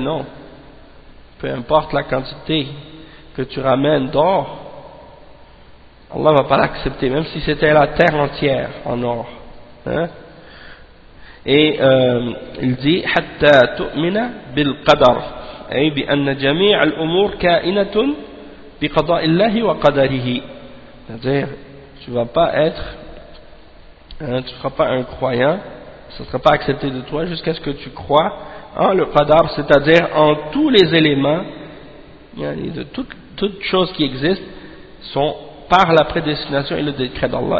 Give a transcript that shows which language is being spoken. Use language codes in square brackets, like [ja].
[fr] Non, peu importe la quantité que tu ramènes d'or, Allah ne va pas l'accepter, même si c'était la terre entière en or, hein? Et il dit [ar] حتى تؤمن بالقدر أي بأن جميع الأمور كائنة بقضاء الله وقدره. [fr] C'est-à-dire tu vas pas être, hein, tu ne seras pas un croyant, ça ne sera pas accepté de toi jusqu'à ce que tu crois en le qadar, c'est-à-dire en tous les éléments de toutes choses qui existent sont par la prédestination et le décret d'Allah.